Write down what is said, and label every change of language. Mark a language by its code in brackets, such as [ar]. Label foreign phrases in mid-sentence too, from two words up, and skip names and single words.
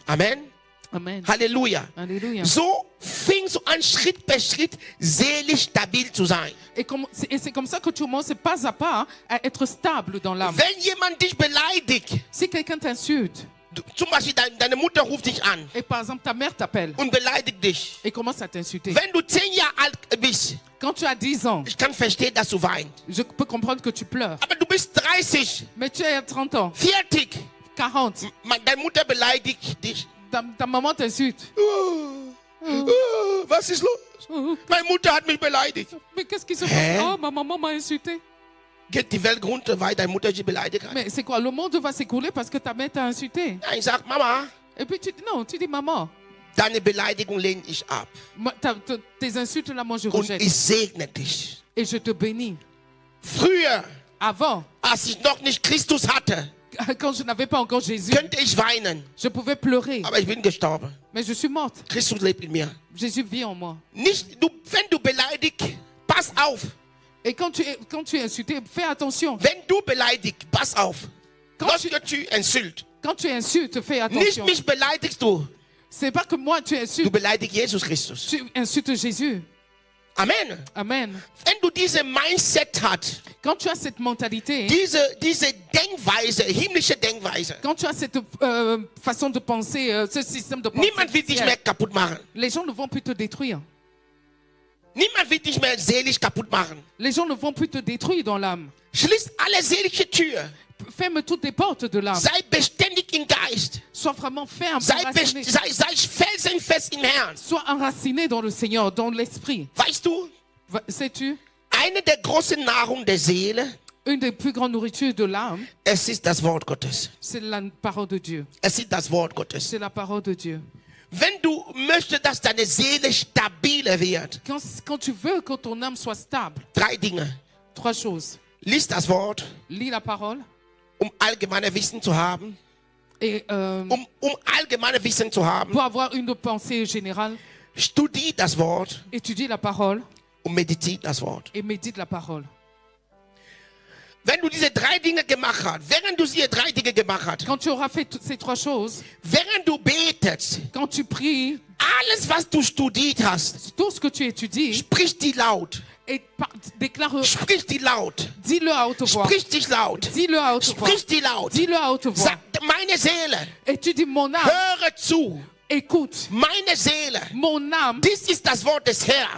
[de] Amen. Amen. Halleluja. [fr] Alléluia. [de] So fängst du an, Schritt per Schritt seelisch stabil zu sein. [fr] Et c'est comme ça que tu commences pas à pas à être stable dans l'âme. [de] Wenn jemand dich beleidigt, [fr] Si quelqu'un t'insulte, [de] zum Beispiel deine Mutter ruft dich an [fr] et par exemple ta mère t'appelle [de] und beleidigt dich. [fr] et commence à t'insulter. [de] Wenn du 10 Jahre alt bist, [fr] Quand tu as 10 ans, [de] ich kann verstehen, dass du weinst. [fr] je peux comprendre que tu pleures. [de] Aber du bist 30, [fr] Mais tu as 30 ans, [de] 40. [fr] 40, [de] Deine Mutter beleidigt dich. [fr] ta maman t'insulte. [de] Was ist los? Meine Mutter hat mich beleidigt. [fr] Mais qu'est-ce qui se Hein? passe? Oh, ma maman m'a insulté. [de] Geht die Welt runter, weil deine Mutter dich beleidigt hat? [fr] Mais c'est quoi? Le monde va s'écouler parce que ta mère t'a insulté. [de] Nein, sag Mama, [fr] Et puis tu dis non, tu dis maman. [de] deine Beleidigung lehne ich ab. [fr] Tes insultes là, moi je [de] Und [fr] rejette. [de] ich segne dich. [fr] Et je te bénis. [de] Früher, [fr] Avant, [de] als ich noch nicht Christus hatte, [fr] quand je n'avais pas encore Jésus, [de] könnte ich weinen. [fr] je pouvais pleurer. [de] Aber ich bin gestorben. [fr] Mais je suis morte. [de] Christus lebt in mir. [fr] Jésus vit en moi. [de] Nicht, wenn du beleidigst, pass auf. [fr] Et quand tu es insulté, fais attention. [de] Wenn du beleidigst, pass auf. [fr] Quand Lorsque tu insultes, Quand tu insultes, fais [de] nicht [fr] attention. [de] mich beleidigst du, [fr] C'est pas que moi tu [de] du [fr] insultes, [de] beleidigst Jesus Christus. [fr] tu insultes Jésus. Amen. Amen. [de] Wenn du diese Mindset hast, [fr] Quand tu as cette mentalité, [de] diese Denkweise, himmlische Denkweise, [fr] quand tu as cette façon de penser, ce système de pensée, [de] niemand wird dich mehr kaputt machen. [fr] les gens ne vont plus te détruire. [de] Niemand wird dich mehr seelisch kaputt machen. [fr] Les gens ne vont plus te détruire dans l'âme. [de] Schließ alle seelische Türen. [fr] Ferme toutes les portes de l'âme. [de] Sei beständig im Geist. [fr] Sois vraiment ferme, [de] Sei [fr] enraciné. [de] felsenfest im Herrn. [fr] Sois enraciné dans le Seigneur, dans l'esprit. [de] Weißt du, [fr] Sais-tu, [de] eine der großen Nahrung der Seele, [fr] une des plus grandes nourritures de l'âme, [de] es ist das Wort Gottes. [fr] c'est la parole de Dieu. [de] Es ist das Wort Gottes. [fr] C'est la parole de Dieu. [de] Wenn du möchtest, dass deine Seele stabiler wird, [fr] Quand tu veux que ton âme soit stable, [de] 3 Dinge. [fr] 3 choses. [de] Lies das Wort, [fr] Lis la parole [de] allgemeine Wissen zu haben. [fr] et [de] Allgemeine Wissen zu haben. [fr] pour avoir une pensée générale, [de] Studier das Wort [fr] étudie la parole [de] und meditiere das Wort. [fr] et médite la parole. [de] Wenn du diese 3 Dinge gemacht hast, während du diese 3 Dinge gemacht hast, [fr] Quand tu auras fait toutes ces 3 choses, [de] während du betest, [fr] quand tu pries, [de] alles, was du studiert hast, [fr] tout ce que tu étudies, [de] sprich die laut. [fr] et déclare, [de] Sprich die laut. [fr] dis-le à haute voix. [de] Sprich dich laut. [fr] Dis-le à haute voix. [de] Sprich die laut. [fr] Dis-le à haute voix. [de] Sag, meine Seele, [fr] Et tu dis, mon âme, [de] höre zu. [fr] écoute, [de] Meine Seele, [fr] mon âme, [de] dies ist das Wort des Herrn.